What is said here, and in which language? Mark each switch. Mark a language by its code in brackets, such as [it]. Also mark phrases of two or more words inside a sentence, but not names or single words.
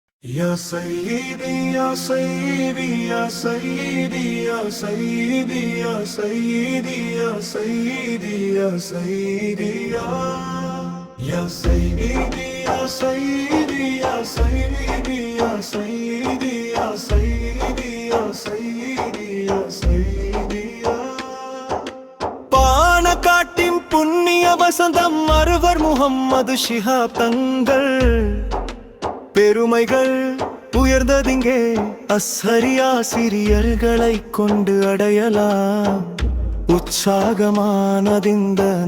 [ar] يا سيدي يا سيدي يا سيدي يا سيدي يا سيدي يا سيدي يا سيدي يا سيدي يا سيدي يا سيدي يا سيدي يا سيدي يا سيدي يا سيدي [ta] பானக்காட்டின் புண்ணிய வசந்தம் அறுவர் முகம்மது ஷிஹாப் தங்கள் பெருமைகள் உயர்ந்ததிங்கே அஸ்ஹரியா சிறியர்களை கொண்டு அடையலாம் உற்சாகமானதிந்த